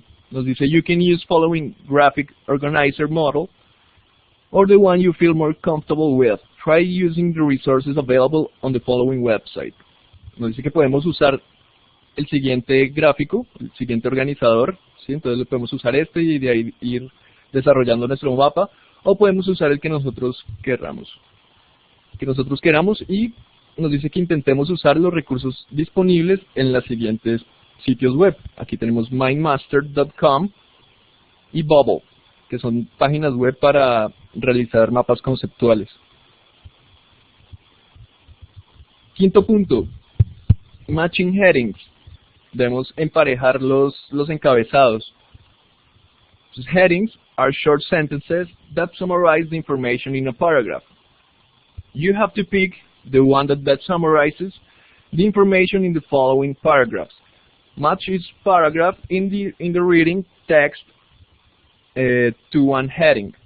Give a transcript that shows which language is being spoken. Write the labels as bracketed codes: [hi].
[es] Nos dice, [en] you can use following graphic organizer model or the one you feel more comfortable with. Try using the resources available on the following website. [es] Nos dice que podemos usar el siguiente gráfico, el siguiente organizador, ¿sí? Entonces podemos usar este y de ahí ir desarrollando nuestro mapa, o podemos usar el que nosotros queramos. Y nos dice que intentemos usar los recursos disponibles en los siguientes sitios web. Aquí tenemos mindmaster.com y Bubble, que son páginas web para realizar mapas conceptuales. Quinto punto, [en] matching headings. [es] Debemos emparejar los encabezados. Entonces, [en] headings are short sentences that summarize the information in a paragraph. You have to pick the one that best summarizes the information in the following paragraphs. Match each paragraph in the reading text to one heading.